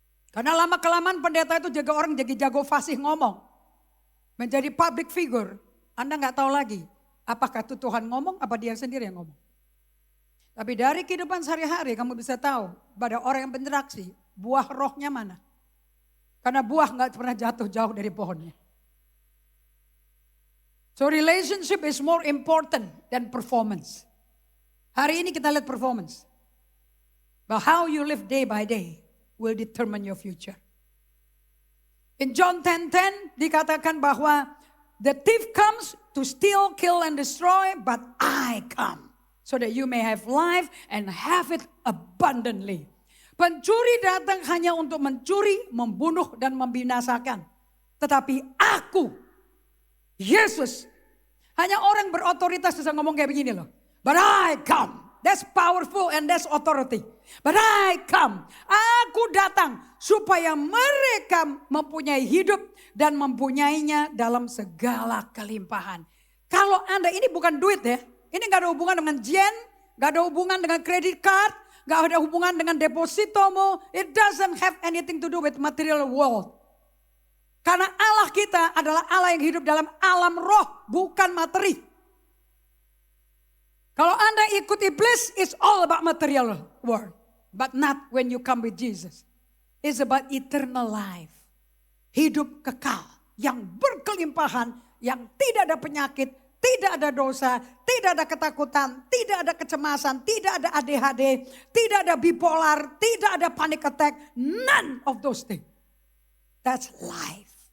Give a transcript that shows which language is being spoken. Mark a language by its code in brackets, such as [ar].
[id] Karena lama-kelamaan pendeta itu jaga orang jadi jago fasih ngomong. Menjadi public figure. Anda gak tahu lagi Apakah itu Tuhan ngomong, apa dia sendiri yang ngomong. Tapi dari kehidupan sehari-hari kamu bisa tahu pada orang yang berinteraksi, buah rohnya mana. Karena buah gak pernah jatuh jauh dari pohonnya. [en] So relationship is more important than performance. Hari ini kita lihat performance. But how you live day by day will determine your future. In John 10:10 dikatakan bahwa the thief comes to steal, kill, and destroy, but I come so that you may have life and have it abundantly. [id] Pencuri datang hanya untuk mencuri, membunuh, dan membinasakan. Tetapi aku, Yesus, hanya orang berotoritas bisa ngomong kayak begini loh. [en] But I come. That's powerful and that's authority. [id] But I come. Aku datang supaya mereka mempunyai hidup dan mempunyainya dalam segala kelimpahan. Kalau Anda, ini bukan duit ya. Ini gak ada hubungan dengan jen, gak ada hubungan dengan credit card, gak ada hubungan dengan depositomu. [en] It doesn't have anything to do with material world. [id] Karena Allah kita adalah Allah yang hidup dalam alam roh, bukan materi. [en] Kalau Anda ikut iblis, it's all about material world. But not when you come with Jesus. It's about eternal life. [id] Hidup kekal yang berkelimpahan, yang tidak ada penyakit, tidak ada dosa, tidak ada ketakutan, tidak ada kecemasan, tidak ada ADHD, tidak ada bipolar, tidak ada panic attack. [en] None of those things. That's life.